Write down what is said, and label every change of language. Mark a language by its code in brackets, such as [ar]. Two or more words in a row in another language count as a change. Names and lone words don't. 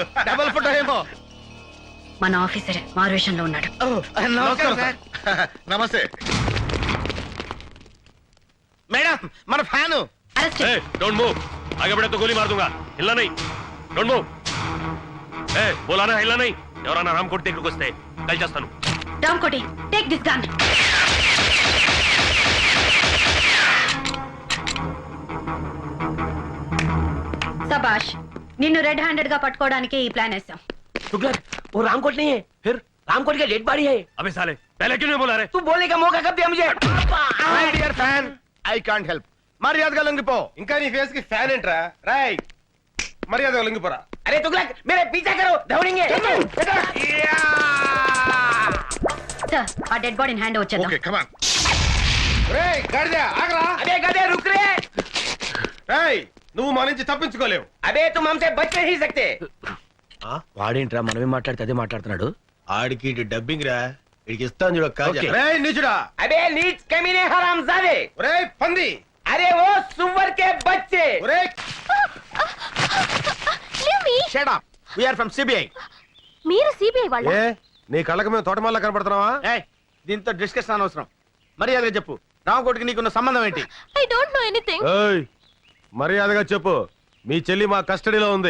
[te] డబల్ ఫోటో ఏమో. మన ఆఫీసరే మారువేషంలో ఉన్నాడు. నమస్కారం సార్. నమస్తే. మేడం మన ఫ్యాను. అరెస్ట్. [en] don't move, [hi] आगे बढ़े तो गोली मार दूंगा. हिलना नहीं. [en] don't move. [hi] बोला ना हिलना नहीं. [te] ఎవరన్నా రామకోటి దగ్గరికి వస్తే కాల్ చేస్తాను. రామ్కోటి, [en] take this gun. [te] సబాష్, నిన్ను [en] red handed [te] గా పట్టుకోవడానికి ఈ ప్లాన్ వేసాం. [hi] तुगलक, वो रामकोट नहीं है, फिर रामकोट का [en] dead body [hi] है. अबे साले, पहले क्यों नहीं बोला रे? तू बोलने का मौका कब दिया मुझे? [en] my dear fan, I can't help. [te] మర్యాదగా లొంగిపో. ఇంకా నీ ఫేస్ కి ఫ్యాన్ ఏంట్రా? రాయ్ మర్యాద లొంగిపోరా. [hi] अरे तुगलक, मेरे पीछा करो, दौड़ेंगे. [te] సార్, ఆ [en] dead body [te] హ్యాండ్ వచ్చేద్దాం. [en] okay, come on. [te] రేయ్ గాడిద ఆగరా. [hi] अबे गधे रुक रे. [te] రేయ్ నువ్వు మా నుంచి తప్పించుకోలేవు. [hi] अबे तुम हमसे बच नहीं सकते. [te] వాడేంట్రా మనమే మాట్లాడితే అదే మాట్లాడుతున్నాడు. ఆడికి డబ్బింగ్ రా. ఇడికి ఇస్తాను చూడ కాజా. రేయ్ నీచుడా. [hi] अबे नीच कमीने हरामजादे. [te] రేయ్ పంది. [hi] अरे वो सुअर के बच्चे. [te] రేయ్ [en] shut up. we are from CBI. [te] మీరు సిబిఐ వాళ్ళ? ఏ నీ కళ్ళకి మేము తోటమాల కనపడుతున్నావా? ఏయ్, దీంతో డిస్కషన్ అనవసరం. మర్యాదగా చెప్పు, రామకోటికి నీకున్న సంబంధం ఏంటి? [en] I don't know anything. [te] ఏయ్ మర్యాదగా చెప్పు. మీ చెల్లి మా కస్టడీలో ఉంది.